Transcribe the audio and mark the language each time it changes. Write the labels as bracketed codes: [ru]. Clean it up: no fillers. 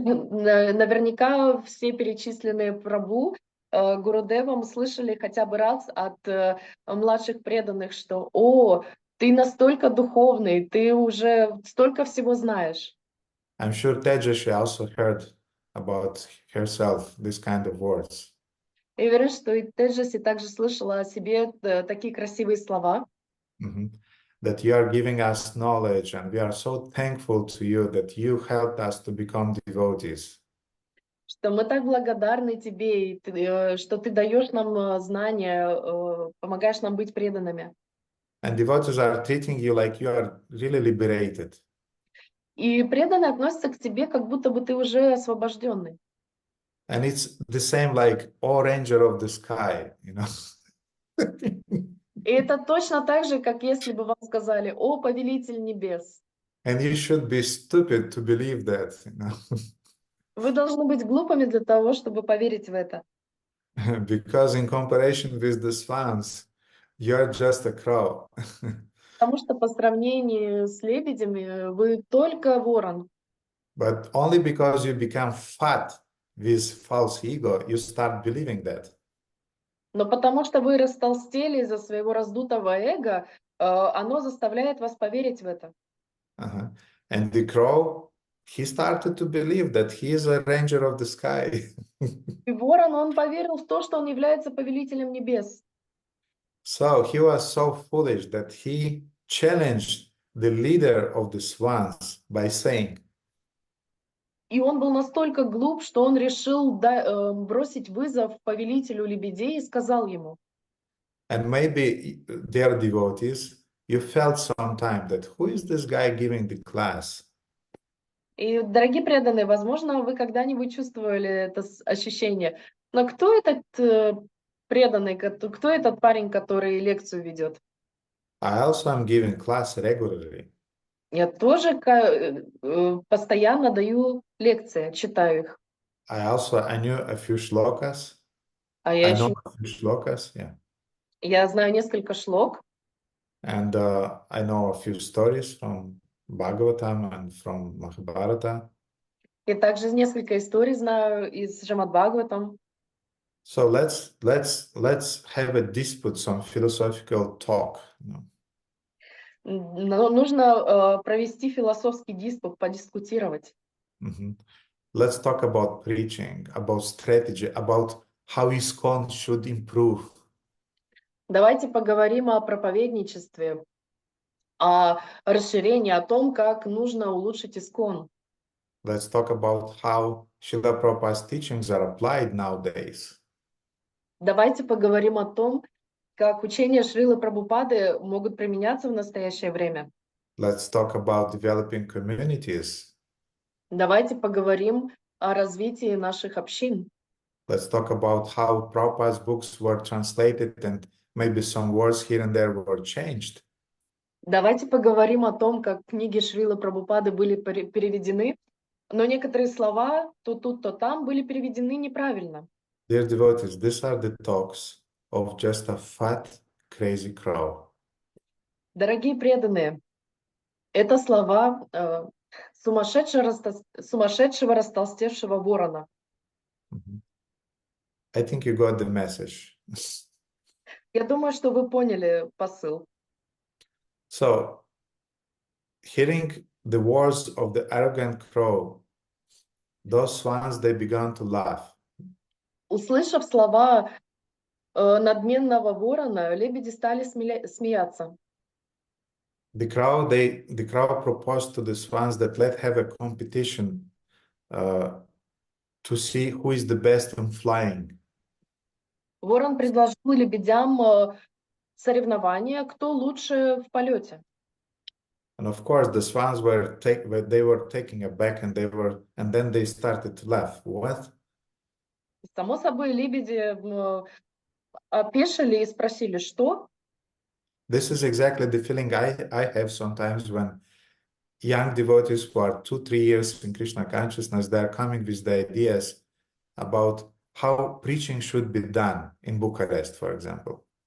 [ru] Наверняка все перечисленные Прабху Гурудевом слышали хотя бы раз от младших преданных, что «О, ты настолько духовный, ты уже столько всего знаешь». [en] I'm sure Tejashi also heard about herself this kind of words. [ru] Я уверен, что и Теджаси также слышала о себе такие красивые слова. [en] That you are giving us knowledge and we are so thankful to you that you helped us to become devotees. [ru] Что мы так благодарны тебе, что ты даешь нам знания, помогаешь нам быть преданными. [en] And devotees are treating you like you are really liberated. [ru] И преданные относятся к тебе, как будто бы ты уже освобожденный. [en] And it's the same like, oh, ranger of the sky, you know. [ru] И это точно так же, как если бы вам сказали: «О, повелитель небес». [en] And you should be stupid to believe that, you know. [ru] Вы должны быть глупыми для того, чтобы поверить в это. [en] Because in comparison with the swans, you're just a crow. [ru] Потому что по сравнению с лебедями вы только ворон. [en] But only because you become fat with false ego, you start believing that. [ru] Но потому что вы растолстели из-за своего раздутого эго, оно заставляет вас поверить в это. [en] And the crow, he started to believe that he is a ranger of the sky. [ru] И ворон, он поверил в то, что он является повелителем небес. [en] So he was so foolish that he challenged the leader of the swans by saying, [ru] И он был настолько глуп, что он решил бросить вызов повелителю лебедей и сказал ему. [en] and maybe their devotees, you felt sometime that who is this guy giving the class? [ru] И, дорогие преданные, возможно, вы когда-нибудь чувствовали это ощущение. Но кто этот преданный, кто этот парень, который лекцию ведет? [en] I also am giving class regularly. [ru] Я тоже постоянно даю лекции, читаю их. [en] I knew a few shlokas. А I know a few shlokas, yeah. [ru] Я знаю несколько шлок. [en] And I know a few stories from Bhagavatam and from Mahabharata. [ru] И также несколько историй знаю из Шримад-Бхагаватам. [en] So let's have a dispute, some philosophical talk. You know? [ru] Нужно провести философский диспут, подискутировать. [en] Let's talk about preaching, about strategy, about how ISKCON should improve. [ru] Давайте поговорим о проповедничестве, о расширении, о том, как нужно улучшить ISKCON. [en] Let's talk about how Srila Prabhupada's teachings are applied nowadays. [ru] Давайте поговорим о том, как учения Шрилы Прабхупады могут применяться в настоящее время. [en] Let's talk about developing communities. [ru] Давайте поговорим о развитии наших общин. [en] Let's talk about how Prabhupada's books were translated and maybe some words here and there were changed. [ru] Давайте поговорим о том, как книги Шрилы Прабхупады были переведены, но некоторые слова то тут, то там были переведены неправильно. [en] Dear devotees, these are the talks of just a fat, crazy crow. [ru] Дорогие преданные, это слова сумасшедшего растолстевшего ворона. [en] I think you got the message. [ru] Я думаю, что вы поняли посыл. [en] So, hearing the words of the arrogant crow, those swans, they began to laugh. [ru] Услышав слова надменного ворона, лебеди стали смеяться. [en] The crow proposed to the swans that let's have a competition to see who is the best in flying. [ru] Ворон предложил лебедям соревнование, кто лучше в полете. [en] And of course, the swans were taking aback, and then they started to laugh. What? [ru] Само собой, лебеди опешили и спросили, что? [en] This is exactly the feeling I have sometimes when young devotees who are 2-3 years in Krishna consciousness, they are coming with the ideas about how preaching should be done in Bucharest, for example.